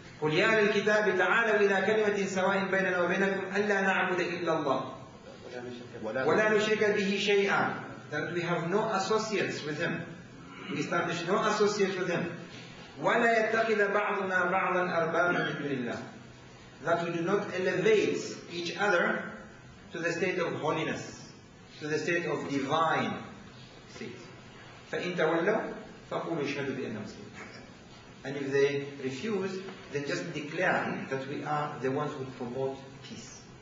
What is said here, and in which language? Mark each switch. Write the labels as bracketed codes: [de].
[ar] قل يا أهل الكتاب تعالوا إلى كلمة سواء بيننا وبينكم ألا نعبد إلا الله ولا نشرك به شيئا. [en] That we have no associates with him. We establish no associates with him. [ar] ولا يتخذ بعضنا بعضا أربابا من دون الله. [en] That we do not elevate each other to the state of holiness, to the state of divine state. [ar] فإن تولوا فقولوا اشهدوا بأننا مسلمون. [en] And if they refuse, then just declare that we are the ones who promote peace.